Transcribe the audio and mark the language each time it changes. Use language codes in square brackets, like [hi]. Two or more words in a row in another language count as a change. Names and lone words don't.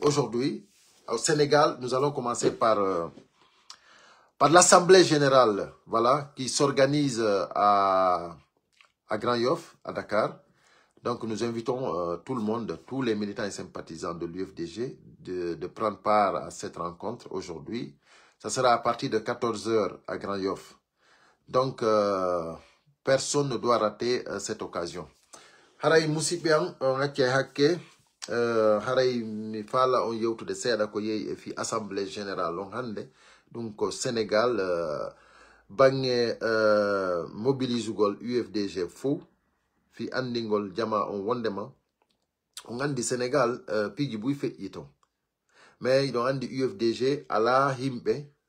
[fr] Aujourd'hui, au Sénégal, nous allons commencer par l'Assemblée générale, voilà, qui s'organise à Grand Yoff, à Dakar. Donc, nous invitons tout le monde, tous les militants et sympathisants de l'UFDG de prendre part à cette rencontre aujourd'hui. Ça sera à partir de 14 h à Grand Yoff. Donc, personne ne doit rater cette occasion. [ff] Haray musibian on acce hakke haray mi fala on yewtude seeɗa ko yeeyi e fi [fr] assemblée générale [ff] on hannde ɗum ko Sénégal bange mobilisugol UFDG fou fi andingol jama on wondema on andi Sénégal piji buy feƴƴi ton mais iɗon andi UFDG ala himɓe